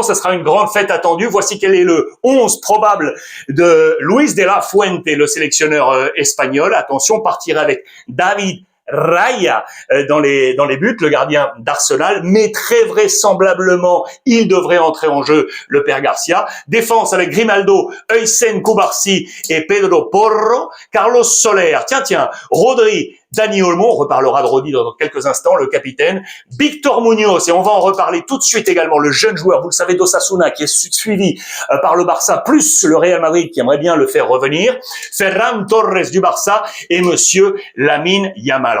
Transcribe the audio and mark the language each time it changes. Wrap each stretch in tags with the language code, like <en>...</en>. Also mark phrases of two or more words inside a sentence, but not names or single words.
<fr>Ce sera une grande fête attendue. Voici quel est le 11 probable de Luis de la Fuente, le sélectionneur espagnol. Attention, partirait avec David Raya dans les buts, le gardien d'Arsenal, mais très vraisemblablement, il devrait entrer en jeu, le père Garcia. Défense avec Grimaldo, Heysen, Cubarsí et Pedro Porro, Carlos Soler, tiens, Rodri, Dani Olmo, on reparlera de Rodri dans quelques instants, le capitaine, Victor Munoz, et on va en reparler tout de suite également, le jeune joueur, vous le savez, d'Osasuna, qui est suivi par le Barça, plus le Real Madrid qui aimerait bien le faire revenir, Ferran Torres du Barça et monsieur Lamine Yamal.</fr>